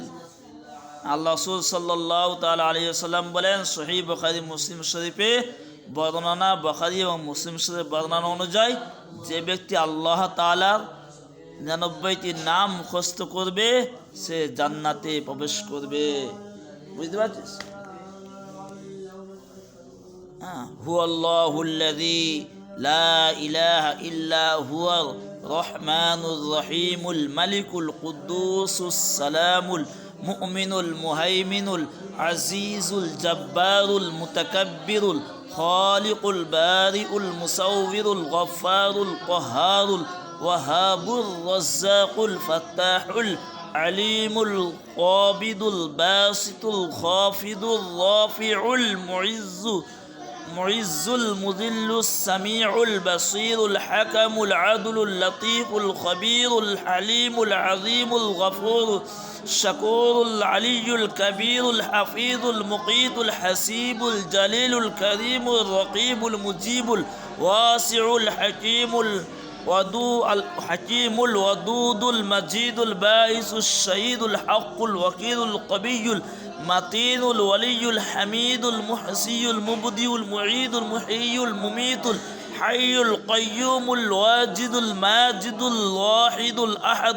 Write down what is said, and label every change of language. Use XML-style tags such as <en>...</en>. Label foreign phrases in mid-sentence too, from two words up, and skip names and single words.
<bn>আল্লাহ রাসূল সাল্লাল্লাহু তাআলা আলাইহি ওয়াসাল্লাম বলেন, সহিহ বুখারী মুসলিম শরীফে বর্ণনা, বুখারী এবং মুসলিম শরীফের বর্ণনা অনুযায়ী যে ব্যক্তি আল্লাহ তাআলার 99টি নাম মুখস্থ করবে সে জান্নাতে প্রবেশ করবে। বুঝতে পারছিস?</bn> <ar>هو الله الذي لا إله إلا هو الرحمن الرحيم الملك القدوس السلام المؤمن المهيمن العزيز الجبار المتكبر الخالق البارئ المصور الغفار القهار الوهاب الرزاق الفتاح العليم القابض الباسط الخافض الرافع المعز المذل السميع البصير الحكم العدل اللطيف الخبير الحليم العظيم الغفور الشكور العلي الكبير الحفيظ المقيت الحسيب الجليل الكريم الرقيب المجيب الواسع الحكيم الحكيم الودود المجيد البائس الشهيد الحق الوكيل القوي المتين الولي الحميد المحصي المبدئ المعيد المحيي المميت الحي القيوم الواجد الماجد الواحد الأحد</ar>